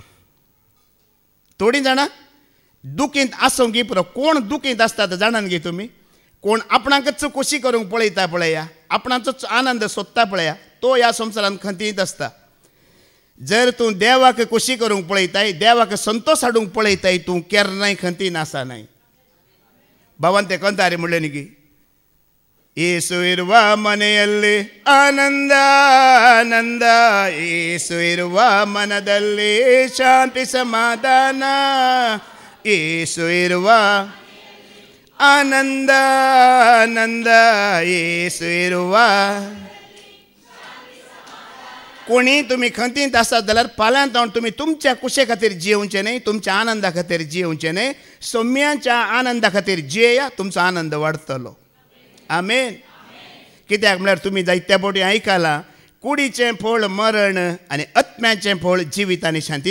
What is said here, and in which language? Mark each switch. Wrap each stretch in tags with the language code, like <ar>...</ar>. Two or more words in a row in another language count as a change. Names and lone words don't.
<kok>थोडीं जाणां दुखींत आसूंक की पुरो कोण दुखींत आसतात जाणान गे तुमी कोण आपणाकच खोशी करूंक पळयता पळया आपणाचोच आनंद सोदता पळया तो ह्या संवसारांत खंतीत आसता जर तूं देवाक खोशी करूंक पळयताय देवाक संतोश हाडूंक पळयताय तूं केन्नाय खंतीन आसा न्हय भावान ते कंतारे म्हणलें न्ही गी</kok> <kn>ಯೇಸು ಇರುವ ಮನೆಯಲ್ಲಿ ಆನಂದ ಆನಂದ ಯೇಸು ಇರುವ ಮನದಲ್ಲಿ ಶಾಂತಿ ಸಮಾಧಾನ ಯೇಸು ಇರುವ ಆನಂದ ಆನಂದ ಯೇಸು ಇರುವ</kn> <kok>कोणी तुम्ही खंतींत आसात जाल्यार फाल्यां जावन तुमी तुमच्या कुशे खातीर जियोवचें न्हय तुमच्या आनंदा खातीर जियोवचें न्हय सोम्याच्या आनंदा खातीर जियेया तुमचो आनंद वाडटलो आमेन कित्याक म्हळ्यार तुमी जायत्या फावटी आयकलां कुडीचें फळ मरण आनी आत्म्याचें फळ जिवीत आनी शांती</kok>